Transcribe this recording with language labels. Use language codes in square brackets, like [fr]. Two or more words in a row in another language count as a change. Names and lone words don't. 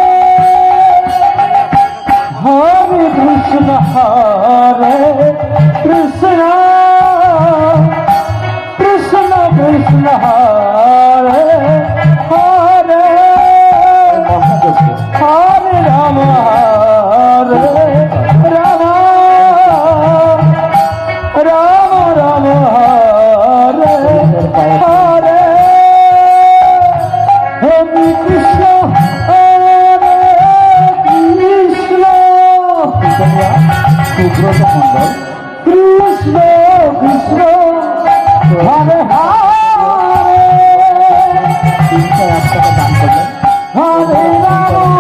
[sa] হরে কৃষ্ণ হরে কৃষ্ণ কৃষ্ণ কৃষ্ণ হরে হরে হরে রাম হরে রাম রাম রাম হরে হরে হরে কৃষ্ণ হরে কৃষ্ণ [bn] সুব্রত মন্ডল [sa] কৃষ্ণ কৃষ্ণ হরে হরে [bn] 301 টাকা দান করলেন [sa] হরে রাম